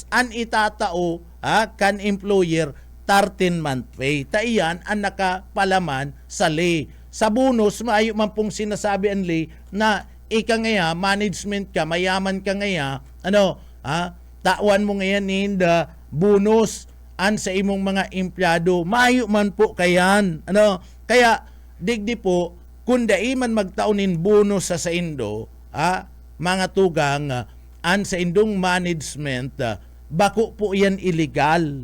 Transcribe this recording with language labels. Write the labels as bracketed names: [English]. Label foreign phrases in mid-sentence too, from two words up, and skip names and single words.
[Bikol] Ang itatao kan employer [English] 13-month pay. [Bikol] Taiyan ang nakapalaman sa lay. Sa bonus, maayo man pong sinasabi ang lay na ika ngaya, management ka, mayaman ka ngaya, tawan mo ngayon [English] in the bonus [Bikol] an sa imong mga empleyado. Maayo man po kayan. Kaya, digdi po, kung dai man magtaunin bonus sa indo, mga tugang, an sa indong management, bako po yan illegal.